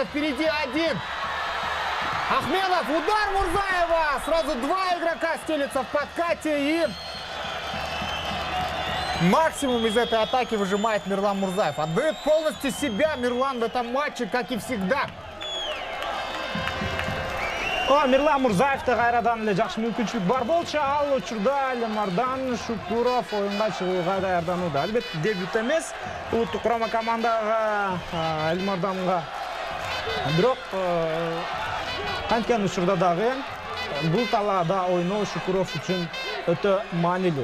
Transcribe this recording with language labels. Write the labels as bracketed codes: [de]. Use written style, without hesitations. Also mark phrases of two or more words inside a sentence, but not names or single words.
[ru] Впереди один. Ахмедов. Удар Мурзаева. Сразу два игрока стелятся в подкате. И максимум из этой атаки выжимает Мирлан Мурзаев. Отдает полностью себя Мирлан в этом матче, как и всегда. [ky] Мирлан Мурзаевта кайрадан эле жакшы мүмкүнчүлүк бар болчу. Ал учурда Элмардан Шукуров оюнга чыгууга даярданууда. Албетте дебют эмес. Улуттук курама командага Элмарданга. Бирок канткен учурда дагы бул талаада ойноо Шукуров үчүн өтө маанилүү.